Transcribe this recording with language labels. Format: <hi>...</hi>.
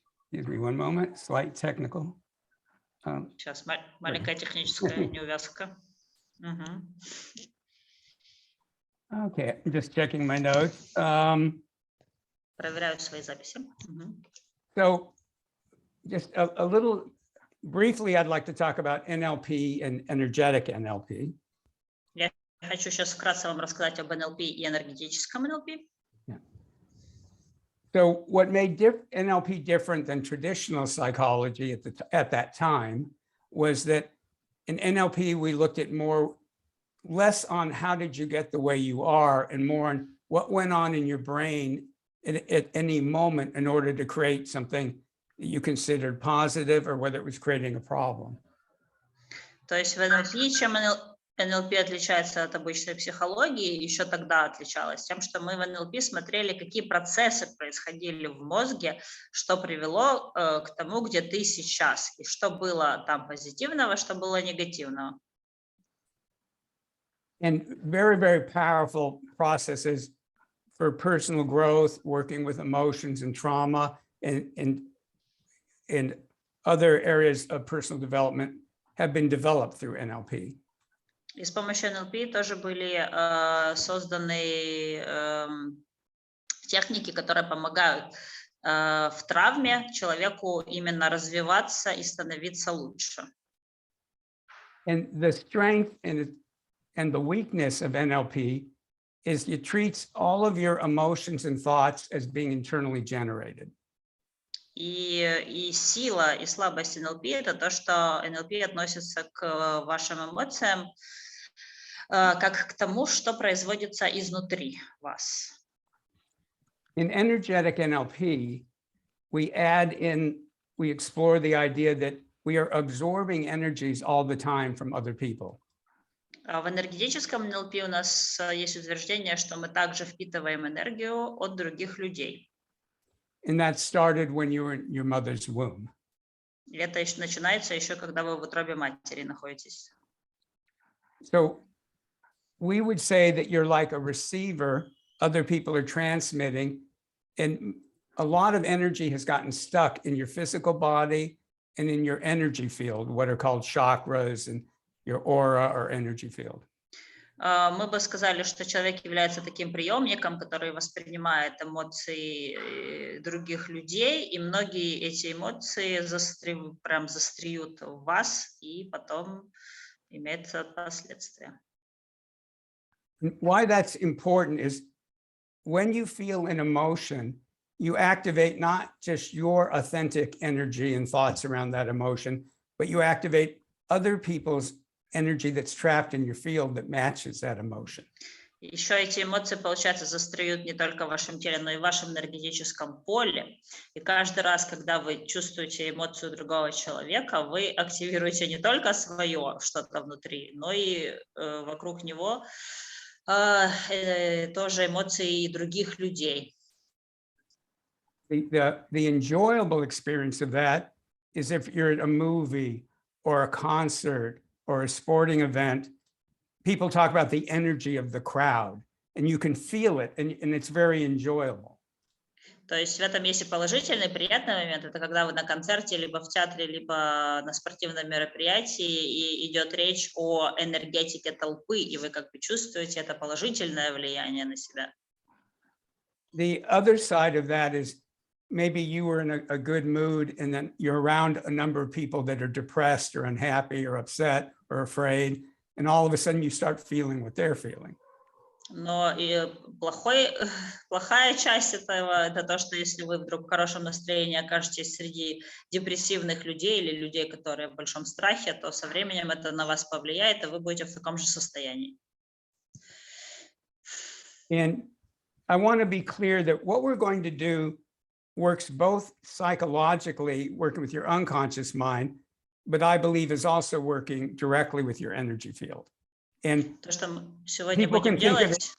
<en>Excuse me one moment, slight technical.</en> <ru>Сейчас маленькая техническая неувязка.</ru> <en>Okay, I'm just checking my notes.</en> <ru>Проверяю свои записи.</ru> <en>So just a little briefly, I'd like to talk about NLP and energetic NLP.</en> <ru>Я хочу сейчас вкратце вам рассказать об НЛП и энергетическом НЛП.</ru> <en>So what made NLP different than traditional psychology at that time was that in NLP, we looked at less on how did you get the way you are and more on what went on in your brain at any moment in order to create something that you considered positive or whether it was creating a problem.</en> <ru>То есть в НЛП, чем НЛП отличается от обычной психологии, еще тогда отличалось тем, что мы в НЛП смотрели, какие процессы происходили в мозге, что привело к тому, где ты сейчас, и что было там позитивного, что было негативного.</ru> <en>And very, very powerful processes for personal growth, working with emotions and trauma and other areas of personal development have been developed through NLP.</en> <ru>И с помощью НЛП тоже были созданы техники, которые помогают в травме человеку именно развиваться и становиться лучше.</ru> <en>And the strength and the weakness of NLP is it treats all of your emotions and thoughts as being internally generated.</en> <ru>И сила и слабость НЛП – это то, что НЛП относится к вашим эмоциям как к тому, что производится изнутри вас.</ru> <en>In energetic NLP, we explore the idea that we are absorbing energies all the time from other people.</en> <ru>В энергетическом НЛП у нас есть утверждение, что мы также впитываем энергию от других людей.</ru> <en>And that started when you were in your mother's womb.</en> <ru>И это начинается еще, когда вы в утробе матери находитесь.</ru> <en>So we would say that you're like a receiver, other people are transmitting, and a lot of energy has gotten stuck in your physical body and in your energy field, what are called chakras and your aura or energy field.</en> <ru>Мы бы сказали, что человек является таким приемником, который воспринимает эмоции других людей, и многие эти эмоции застреют в вас, и потом имеют последствия.</ru> <en>Why that's important is when you feel an emotion, you activate not just your authentic energy and thoughts around that emotion, but you activate other people's energy that's trapped in your field that matches that emotion.</en> <ru>Еще эти эмоции, получается, застреют не только в вашем теле, но и в вашем энергетическом поле. И каждый раз, когда вы чувствуете эмоцию другого человека, вы активируете не только свое что-то внутри, но и вокруг него тоже эмоции других людей.</ru> <en>The enjoyable experience of that is if you're at a movie or a concert or a sporting event, people talk about the energy of the crowd, and you can feel it, and it's very enjoyable.</en> <ru>То есть в этом есть и положительный, приятный момент. Это когда вы на концерте, либо в театре, либо на спортивном мероприятии, и идет речь о энергетике толпы, и вы как бы чувствуете это положительное влияние на себя.</ru> <en>The other side of that is maybe you were in a good mood, and then you're around a number of people that are depressed or unhappy or upset or afraid, and all of a sudden you start feeling what they're feeling.</en> <ru>Но и плохая часть этого, это то, что если вы вдруг в хорошем настроении окажетесь среди депрессивных людей или людей, которые в большом страхе, то со временем это на вас повлияет, и вы будете в таком же состоянии.</ru> <en>And I want to be clear that what we're going to do works both psychologically, working with your unconscious mind, but I believe is also working directly with your energy field. And</en> <ru>То, что мы сегодня</ru> <en>people</en> <ru>будем</ru> <en>can think of</en>